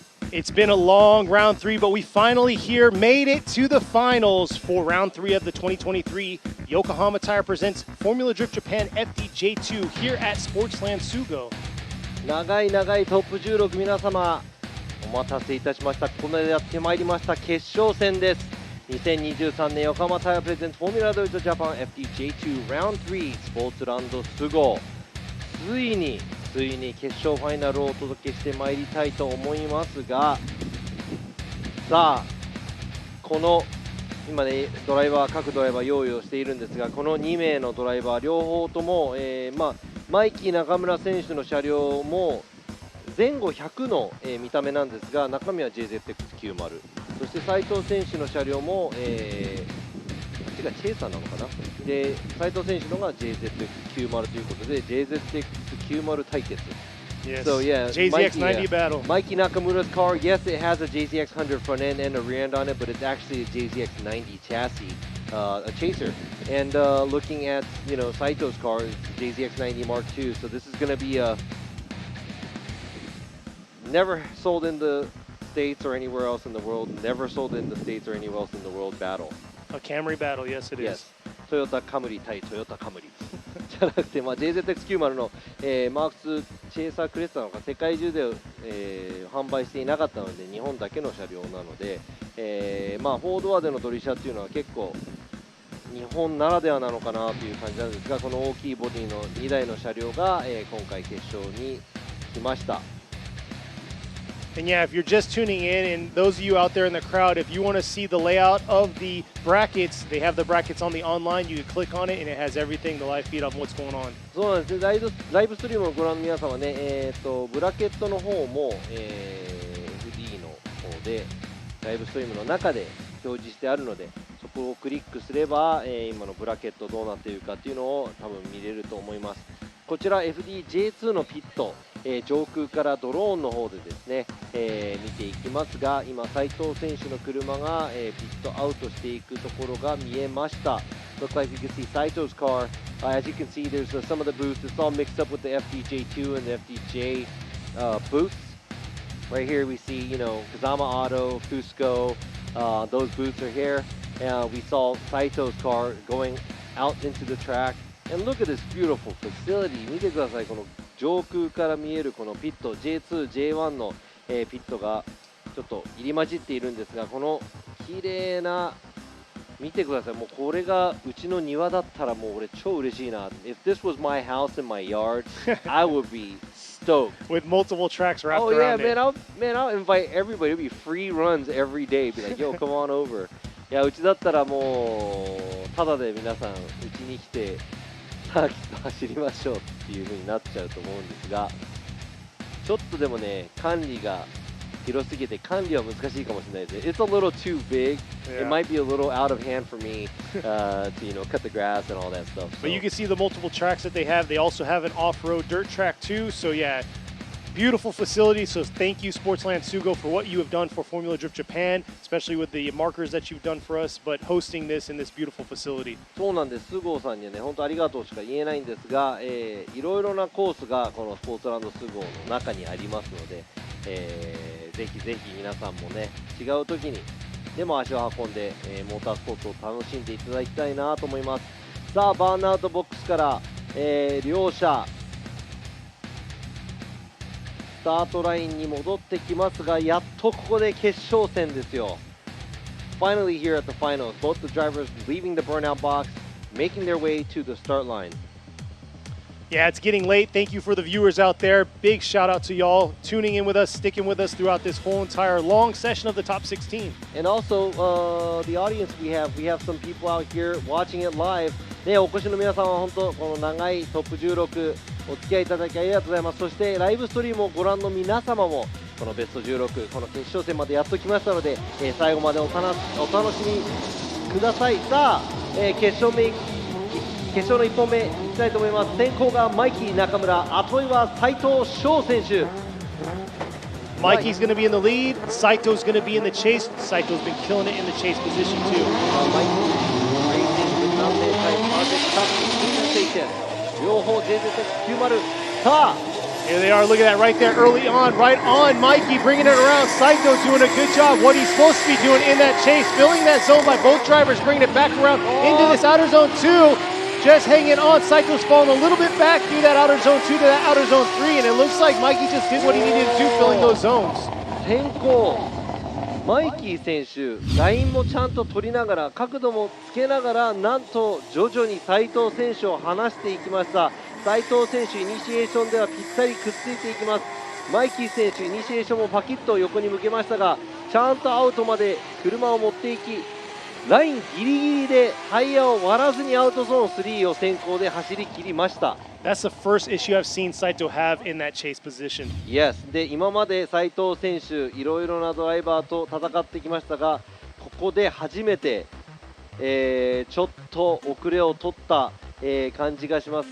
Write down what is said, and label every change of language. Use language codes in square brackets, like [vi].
[en] It's been a long round 3, but we finally here made it to the finals for round 3 of the 2023 Yokohama Tire presents Formula Drift Japan FDJ2 here at SPORTSLAND SUGO. [ja] 長い長いトップ16、皆様お待たせいたしました。ここまでやってまいりました決勝戦です。2023年横浜タイヤプレゼンツフォーミュラドリフトジャパン FDJ2 Round 3スポーツランドスゴ、ついに決勝ファイナルをお届けしてまいりたいと思いますが、さあこの今ね各ドライバー用意をしているんですが、この2名のドライバー両方とも、マイキー中村選手の車両も前後100の、見た目なんですが、中身は JZX90、そして斉藤選手の車両も、チェイサーなのかな、で斉藤選手のが JZX90 ということで JZX90 対決。 [en] Yes. So yeah, JZX90 battle. Mikey Nakamura's car, yes, it has a JZX100 front end and a rear end on it, but it's actually a JZX90 chassis, a chaser. And looking at Saito's car, it's JZX90 Mark II. So this is going to be a never sold in the States or anywhere else in the world, never sold in the States or anywhere else in the world battle. A Camry battle, yes it is. Yes. [ja] トヨタカムリ対トヨタカムリじゃなくて、JZX90 の、マーク2チェイサークレスタなのか、世界中で、販売していなかったので日本だけの車両なので、4ドアでのドリシャっていうのは結構日本ならではなのかなという感じなんですが、この大きいボディの2台の車両が、今回決勝に来ました。 [en] And yeah, if you're just tuning in, and those of you out there in the crowd, if you want to see the layout of the brackets, they have the brackets on the online. You can click on it, and it has everything, the live feed of what's going on. [ja] そうなんですね。ライブストリームをご覧の皆様ね、ブラケットの方も、FD の方でライブストリームの中で表示してあるので、そこをクリックすれば、今のブラケットどうなっているかっていうのを多分見れると思います。こちら FDJ2 のピット、上空からドローンの方でですね、見ていきますが、今斉藤選手の車が、ピットアウトしていくところが見えました。 [en] Looks like you can see Saito's car. As you can see, there's some of the booths. It's all mixed up with the FDJ2 and the FDJ booths. Right here we see, Kazama Auto, Fusco. Those booths are here. We saw Saito's car going out into the track. And look at this beautiful facility. [ja] 見てください、この上空から見えるこのピット J2、J1 の、ピットがちょっと入り混じっているんですが、この綺麗な見てください。もうこれがうちの庭だったらもう俺超嬉しいな。 [en] If this was my house in my yard, I would be stoked. With multiple tracks wrapped oh, yeah, around it. I'll invite everybody. It'll be free runs every day. Be like, yo, come on over. [ja] いや、うちだったらもうただで皆さんうちに来てサーキット走りましょうっていう風になっちゃうと思うんですが、ちょっとでもね管理が広すぎて管理は難しいかもしれないですね。 [en] It's a little too big. Yeah. It might be a little out of hand for me to cut the grass and all that stuff. But you can see the multiple tracks that they have. They also have an off-road dirt track too. So yeah, beautiful facility. So thank you, SPORTSLAND SUGO, for what you have done for Formula Drift Japan, especially with the markers that you've done for us, but hosting this in this beautiful facility. [ja] そうなんです。スゴーさんにはね、本当ありがとうしか言えないんですが、いろいろなコースがこのスポーツランドスゴーの中にありますので、ぜひぜひ皆さんもね、違う時にでも足を運んで、モータースポーツを楽しんでいただきたいなと思います。さあ、バーンアウトボックスから、両者スタートラインに戻ってきますが、やっとここで決勝戦ですよ。 [en] Finally here at the finals, both the drivers leaving the burnout box, making their way to the start line. Yeah, it's getting late. Thank you for the viewers out there. Big shout out to y'all tuning in with us, sticking with us throughout this whole entire long session of the top 16. And also, the audience we have some people out here watching it live. [ja] ね、お越しの皆さんは本当この長いトップ16お付き合いいただきありがとうございます。そしてライブストリームをご覧の皆様も、このベスト16、この決勝戦までやっときましたので、最後までお楽しみください。さあ、決勝の1本目いきたいと思います。先行がマイキー中村、後追いは斉藤翔選手。 [en] Mikey's going to be in the lead. Saito's going to be in the chase. Saito's been killing it in the chase position too. Mikey racing the [ja] 3年生プロジェクトカップステーション、両方 JZX90。さあ、 [en] here they are. Look at that right there, early on, right on. Mikey bringing it around. Saito doing a good job. What he's supposed to be doing in that chase, filling that zone by both drivers, bringing it back around into this outer zone 2. Just hanging on. Saito's falling a little bit back through that outer zone 2 to that outer zone 3, and it looks like Mikey just did what he needed to do, filling those zones. [ja] 先行マイキー選手、ラインもちゃんと取りながら、角度もつけながら、なんと徐々に斉藤選手を離していきました。斉藤選手、イニシエーションではぴったりくっついていきます。マイキー選手、イニシエーションもパキッと横に向けましたが、ちゃんとアウトまで車を持っていき、ラインギリギリでタイヤを割らずにアウトゾーン3を先行で走り切りました。 [en] That's the first issue I've seen Saito have in that chase position. Yes. [ja] で、今まで斉藤選手、いろいろなドライバーと戦ってきましたが、ここで初めて、ちょっと遅れを取った、感じがします。